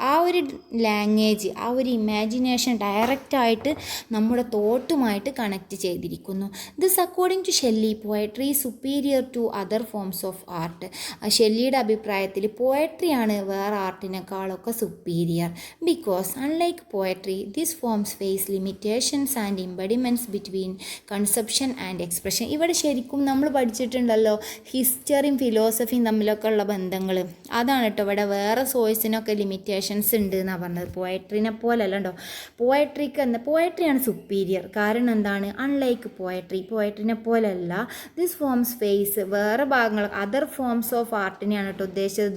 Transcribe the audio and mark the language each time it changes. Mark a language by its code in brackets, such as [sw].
[ml] ആ ഒരു ലാംഗ്വേജ്, ആ ഒരു ഇമാജിനേഷൻ ഡയറക്റ്റായിട്ട് നമ്മുടെ തോട്ടുമായിട്ട് കണക്റ്റ് ചെയ്തിരിക്കുന്നു. [en] This according to Shelley poetry superior to other forms of art. [ml] ഷെല്ലിയുടെ അഭിപ്രായത്തിൽ പോയട്രിയാണ് വേറെ ആർട്ടിനേക്കാളൊക്കെ superior. [en] Because unlike poetry these forms face limitations and impediments between conception and expression. [ml] ഇവിടെ ശരിക്കും നമ്മൾ പഠിച്ചിട്ടുണ്ടല്ലോ ഹിസ്റ്ററിയും ഫിലോസഫിയും തമ്മിലൊക്കെ ഉള്ള ബന്ധങ്ങൾ. അതാണ് കേട്ടോ ഇവിടെ വേറെ സോഴ്സിനൊക്കെ ലിമിറ്റേഷൻസ് ഉണ്ട് എന്നാണ് പറഞ്ഞത്. പോയട്രിനെ പോലെ അല്ലണ്ടോ, പോയട്രിയാണ് സുപ്പീരിയർ. കാരണം എന്താണ്, അൺലൈക്ക് പോയട്രിനെ പോലെയല്ല. [en] this forms face, [ml] വേറെ ഭാഗങ്ങൾ അതർ ഫോംസ് ഓഫ് ആർട്ടിനെയാണ് കേട്ടോ ഉദ്ദേശിച്ചത്.